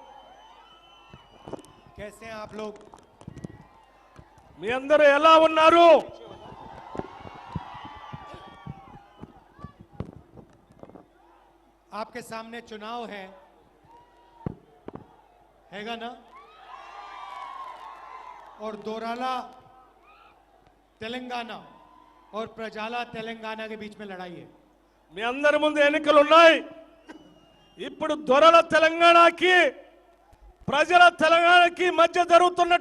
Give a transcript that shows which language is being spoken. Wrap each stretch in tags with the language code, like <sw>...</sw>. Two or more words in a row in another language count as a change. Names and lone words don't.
<hi>कैसे हैं आप लोग?</hi> <te>మీ అందరూ ఎలా ఉన్నారు?</te> <hi>आपके सामने चुनाव हैगा ना? और दोराला तेलंगाना और प्रजाला तेलंगाना के बीच में लड़ाई है.</hi> <te>మీ అందరి ముందు ఎన్నికలు ఉన్నాయి. ఇప్పుడు దొరల తెలంగాణకి ప్రజల తెలంగాణకి మధ్య జరుగుతున్న</te>